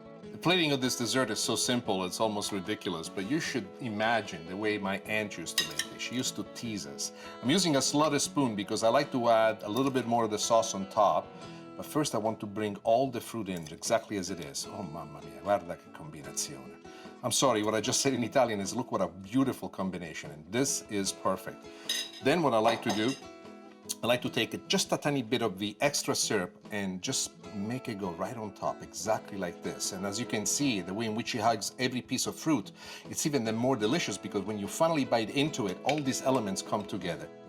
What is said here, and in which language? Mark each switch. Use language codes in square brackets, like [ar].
[en] The plating of this dessert is so simple, it's almost ridiculous, but you should imagine the way my aunt used to make it. She used to tease us. I'm using a slaughter spoon because I like to add a little bit more of the sauce on top. But first I want to bring all the fruit in exactly as it is. [it] Oh mamma mia, guarda che combinazione. [en] I'm sorry, what I just said in Italian is look what a beautiful combination, and this is perfect. Then what I like to do, I like to take just a tiny bit of the extra syrup and just make it go right on top, exactly like this. And as you can see, the way in which it hugs every piece of fruit, it's even then more delicious because when you finally bite into it, all these elements come together.